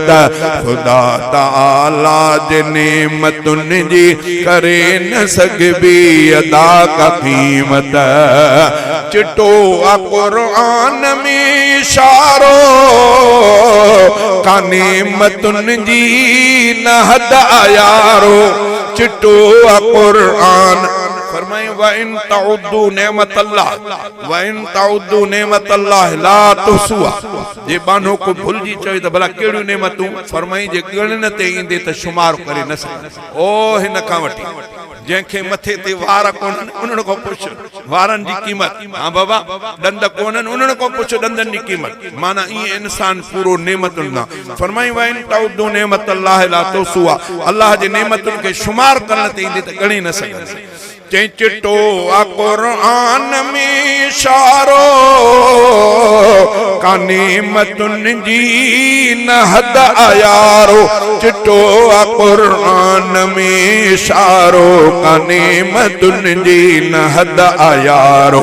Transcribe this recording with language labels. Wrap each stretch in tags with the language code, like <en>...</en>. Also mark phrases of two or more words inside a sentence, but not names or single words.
<sd>खुदा ताला जे नेमतुनि जी करे न सघबी अदा का क़ीमत। चिटो आ क़ुरान में इशारो, का नेमतुनि जी न हद यारो। चिटो आ क़ुरान फरमाए</sd> <ar>وإن تعدوا نعمة الله, وإن تعدوا نعمة الله لا تحصوها.</ar> <sd>जे बानो को भुलजी चई त भला केड़ियूं नेमतूं फरमाई जे गिणन ते ईंदे त शुमार करे न सघे। ओ हिन खां वठी जंहिंखे मथे ते वार कोन्हनि उन्हनि खां पुछ वारनि जी क़ीमत। हाँ बाबा ॾंद कोन्हनि उन्हनि खां पुछ ॾंदनि जी क़ीमत। माना ईअं इंसान पूरो नेमतुनि सां फरमाई</sd> <ar>وإن تعدوا نعمة الله لا تحصوها.</ar> <sd>अल्लाह जे नेमतुनि खे शुमार करण ते ईंदे त ॻणी न सघंदी। चई चिटो आ क़ुरान में इशारो, का नेमतुनि जी न हद यारो। चिटो आ क़ुरान में इशारो, का नेमतुनि जी न हद यारो।</sd>